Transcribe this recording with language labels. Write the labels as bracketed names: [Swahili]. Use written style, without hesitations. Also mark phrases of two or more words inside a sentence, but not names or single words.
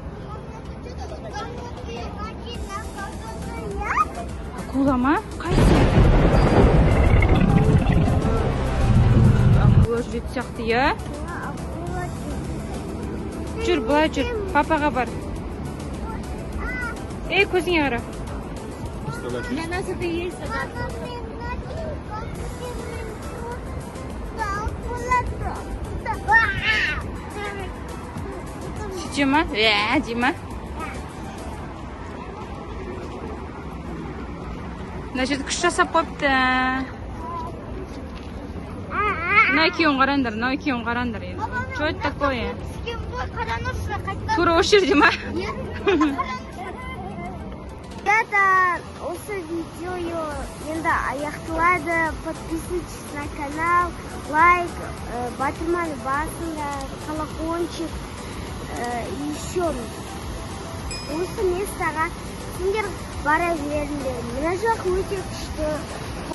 [Kazakh] Акула ма? Қайсы? Акула жүретін сияқты, иә? Жүр, былай жүр. Папаға бар. Ей, көзіңе қара. [Russian] Для нас это и есть. Дима? Дима. [Kazakh] Мына жерде күш жасап қойыпты. Мына екеуін қараңдар енді. [Russian] Что это такое? [Kazakh] Тура осы жерде ма? Ребята, осы видео енді аяқталады. [Russian] Подписывайтесь на канал, [Kazakh] лайк, батырманы басыңдар, колокольчик. Еще осы местаға сендер бара беріңдер. Мына жақ өте күшті.